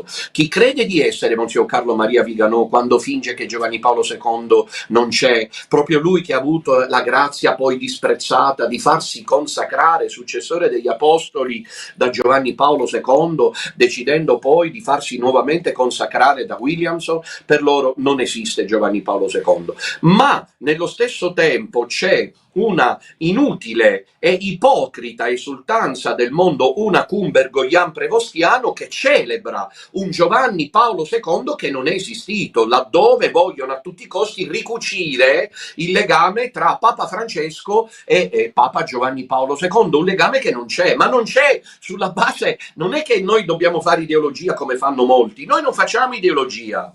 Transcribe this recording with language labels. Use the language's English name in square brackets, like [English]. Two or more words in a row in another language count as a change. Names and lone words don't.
[Italian] Chi crede di essere Monsignor Carlo Maria Viganò quando finge che Giovanni Paolo II non c'è, proprio lui che ha avuto la grazia poi disprezzata di farsi consacrare successore degli apostoli da Giovanni Paolo II, decidendo poi di farsi nuovamente consacrare da Williamson, per loro non esiste Giovanni Paolo II. Ma nello stesso tempo c'è una inutile e ipocrita esultanza del mondo [Latin] una cum [Italian] bergoglian prevostiano che celebra un Giovanni Paolo II che non è esistito, laddove vogliono a tutti i costi ricucire il legame tra Papa Francesco e Papa Giovanni Paolo II, un legame che non c'è, ma non c'è sulla base, non è che noi dobbiamo fare ideologia come fanno molti, noi non facciamo ideologia.